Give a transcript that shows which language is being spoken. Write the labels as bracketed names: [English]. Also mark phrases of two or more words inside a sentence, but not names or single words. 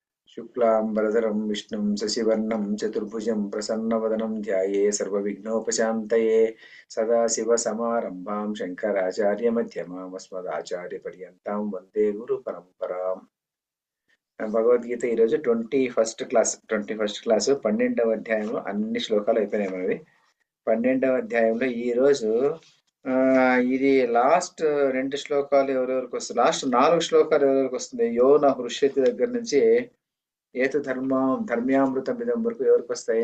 [Sanskrit] शुक्लांबरधरं विष्णुं शशिवर्णं चतुर्भुजं प्रसन्नवदनं ध्याये सर्वविघ्नोपशान्तये सदाशिवसमारम्भां शङ्कराचार्यमध्यमाम् अस्मदाचार्यपर्यन्तां वन्दे गुरुपरम्पराम्. [Telugu] భగవద్గీత ఈరోజు 21st క్లాస్ 12వ అధ్యాయంలో అన్ని శ్లోకాలు అయిపోయినాయి మనవి. 12వ అధ్యాయంలో ఈరోజు ఇది లాస్ట్ 2 శ్లోకాలు ఎవరెవరికి వస్తుంది, లాస్ట్ 4 శ్లోకాలు ఎవరెవరికి వస్తుంది, [Sanskrit] యో నా హృష్యతి [Telugu] దగ్గర నుంచి [Sanskrit] ఏతు ధర్మ్యామృతం ఇదం [Telugu] వరకు ఎవరికి వస్తాయి?